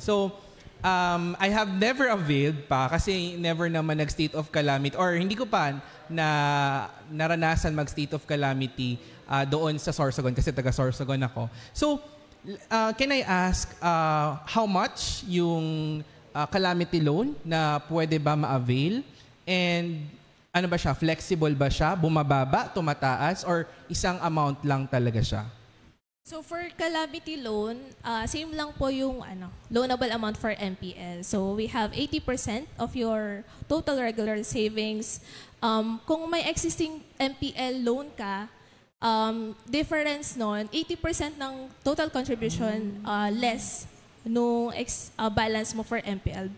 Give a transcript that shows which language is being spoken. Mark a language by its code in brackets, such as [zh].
[en] So, I have never availed [tl] pa kasi never naman nag-state of calamity or hindi ko pa na naranasan mag-state of calamity doon sa Sorsogon kasi taga Sorsogon ako. [en] So, can I ask how much yung calamity loan [tl] na pwede ba ma-avail? And ano ba siya? Flexible ba siya? Bumababa? Tumataas? Or isang amount lang talaga siya? [en] So for calamity loan, same lang po yung loanable amount for MPL. So we have 80% of your total regular savings. [tl] Kung may existing MPL loan ka, difference nun, 80% ng total contribution less nung balance mo for MPL.